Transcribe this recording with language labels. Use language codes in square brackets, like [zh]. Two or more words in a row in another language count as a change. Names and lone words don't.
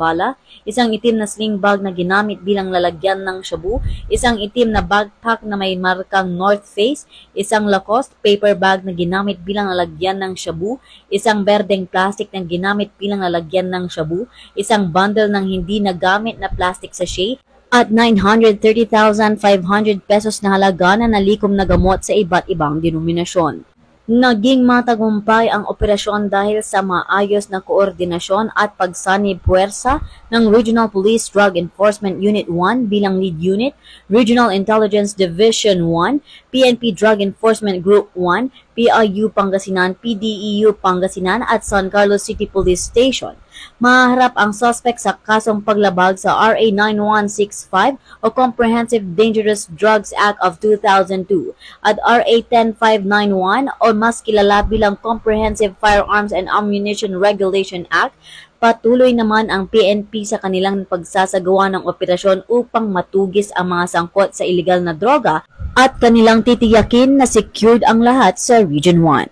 [tl] bala, isang itim na [en] sling bag [tl] na ginamit bilang lalagyan ng shabu, isang itim na backpack na may markang North Face, isang Lacoste [en] paper bag [tl] na ginamit bilang lalagyan ng shabu, isang berdeng plastic na ginamit bilang lalagyan ng shabu, isang bundle ng hindi nagamit na [en] plastic sachet, [tl] at 930,500 pesos na halaga na nalikom na gamot sa iba't ibang denominasyon. Naging matagumpay ang operasyon dahil sa maayos na koordinasyon at pagsanib puwersa ng Regional Police Drug Enforcement Unit 1 bilang lead unit, Regional Intelligence Division 1, PNP Drug Enforcement Group 1, PIU Pangasinan, PDEU Pangasinan at San Carlos City Police Station. Maharap ang suspect sa kasong paglabag sa RA 9165 o Comprehensive Dangerous Drugs Act of 2002 at RA 10591 o mas kilala bilang Comprehensive Firearms and Ammunition Regulation Act. Patuloy naman ang PNP sa kanilang pagsasagawa ng operasyon upang matugis ang mga sangkot sa iligal na droga at kanilang titiyakin na secured ang lahat sa Region 1.